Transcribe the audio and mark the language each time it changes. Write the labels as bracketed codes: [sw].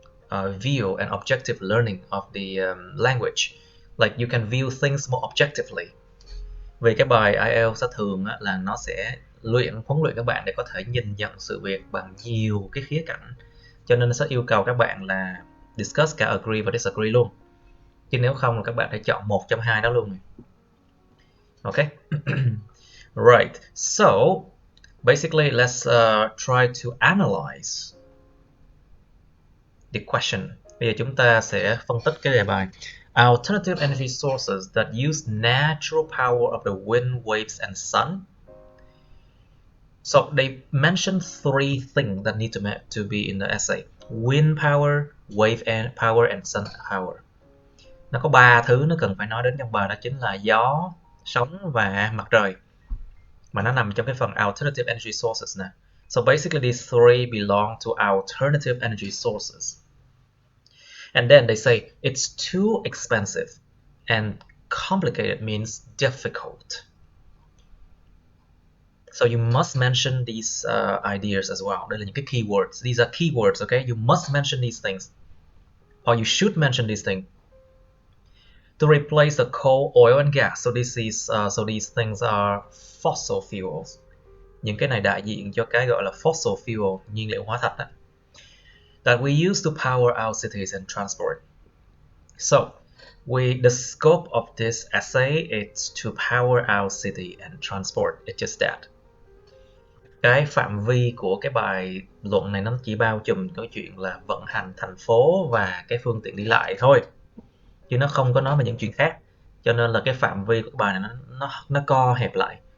[en] view and objective learning of the language. Like you can view things more objectively. [vi] Vì cái bài IELTS thường là nó sẽ huấn luyện các bạn để có thể nhìn nhận sự việc bằng nhiều cái khía cạnh, cho nên nó sẽ yêu cầu các bạn là discuss cả agree và disagree luôn, chứ nếu không là các bạn phải chọn một trong hai đó luôn. [en] Ok. Right, so basically let's try to analyze the question. [vi] Bây giờ chúng ta sẽ phân tích cái đề bài. [en] Alternative energy sources that use natural power of the wind, waves, and sun. So they mentioned three things that need to be in the essay: wind power, wave power, and sun power. [vi] Nó có ba thứ nó cần phải nói đến trong bài, đó chính là gió, sóng và mặt trời. Mà nó nằm trong cái phần alternative energy sources nè. [en] So basically these three belong to alternative energy sources. And then they say it's too expensive, and complicated means difficult. So you must mention these ideas as well. [vi] Đây là những cái keywords. [en] These are keywords, okay? You must mention these things, or you should mention these things. To replace the coal, oil, and gas. So this is these things are fossil fuels. [vi] Những cái này đại diện cho cái gọi là fossil fuel, nhiên liệu hóa thạch đó, [en] that we use to power our cities and transport. So the scope of this essay is to power our city and transport. It's just that. [vi] Cái phạm vi của cái bài luận này nó chỉ bao trùm cái chuyện là vận hành thành phố và cái phương tiện đi lại thôi, chứ nó không có nói về những chuyện khác. Cho nên là cái phạm vi của cái bài này nó co hẹp lại.